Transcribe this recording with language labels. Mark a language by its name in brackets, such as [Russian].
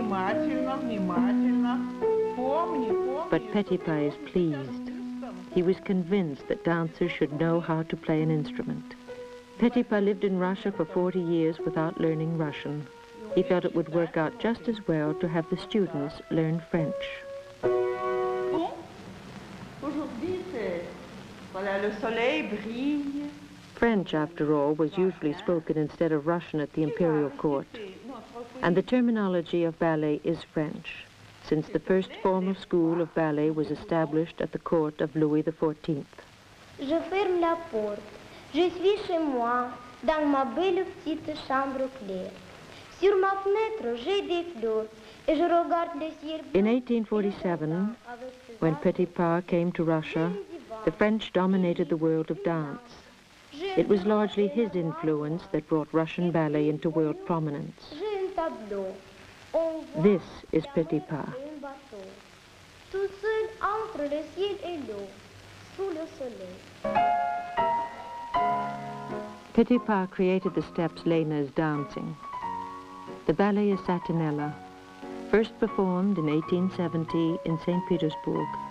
[Russian] Внимательно, внимательно. Помни, помни. [English] But Petipa is pleased. He was convinced that dancers should know how to play an instrument. Petipa lived in Russia for 40 years without learning Russian. He felt it would work out just as well to have the students learn French. [French] Bon, aujourd'hui, c'est... Voilà, le soleil brille. [English] French, after all, was usually spoken instead of Russian at the imperial court. And the terminology of ballet is French, since the first formal school of ballet was established at the court of Louis XIV. [French] Je ferme la porte. Je suis chez moi, dans ma belle petite chambre claire. Sur ma fenêtre, j'ai des fleurs, et je regarde le ciel. [English] In 1847, when Petipa came to Russia, the French dominated the world of dance. It was largely his influence that brought Russian ballet into world prominence. [French] J'ai un tableau. On voit [English] This is [French] la [English] Petipa. [French] mer et un bateau. Tout seul entre le ciel et l'eau, sous le soleil. [English] Petipa created the steps Lena is dancing. The ballet is Satinella, first performed in 1870 in St. Petersburg.